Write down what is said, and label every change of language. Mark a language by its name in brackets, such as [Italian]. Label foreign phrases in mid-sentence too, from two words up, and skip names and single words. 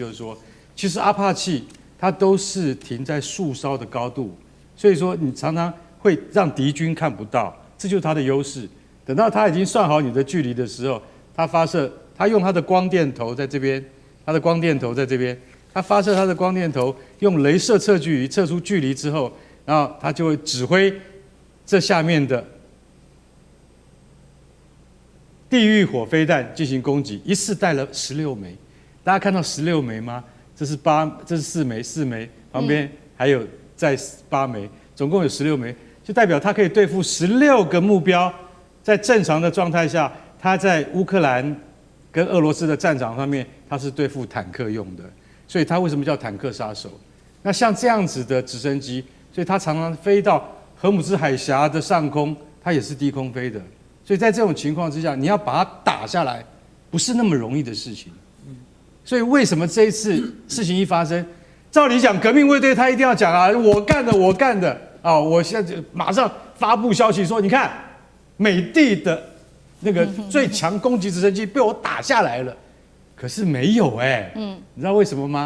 [Chinese] 就是說，其實阿帕奇它都是停在樹梢的高度，所以說你常常會讓敵軍看不到。這就是它的優勢。等到它已經算好你的距離的時候，它發射，它用它的光電頭在這邊，它的光電頭在這邊，它發射它的光電頭，用雷射測距儀測出距離之後，然後它就會指揮這下面的地獄火飛彈進行攻擊，一次帶了16枚。大家看到16枚嗎？這是4枚，4枚旁邊還有再8枚，總共有16枚。就代表它可以對付16個目標，在正常的狀態下，它在烏克蘭跟俄羅斯的戰場上面，它是對付坦克用的，所以它為什麼叫坦克殺手？那像這樣子的直升機，所以它常常飛到荷姆茲海峽的上空，它也是低空飛的，所以在這種情況之下，你要把它打下來，不是那麼容易的事情。所以為什麼這一次事情一發生，照理講革命衛隊他一定要講啊，我幹的，我幹的。我現在就馬上發布消息說，你看，美帝的那個最強攻擊直升機被我打下來了，可是沒有你知道為什麼嗎？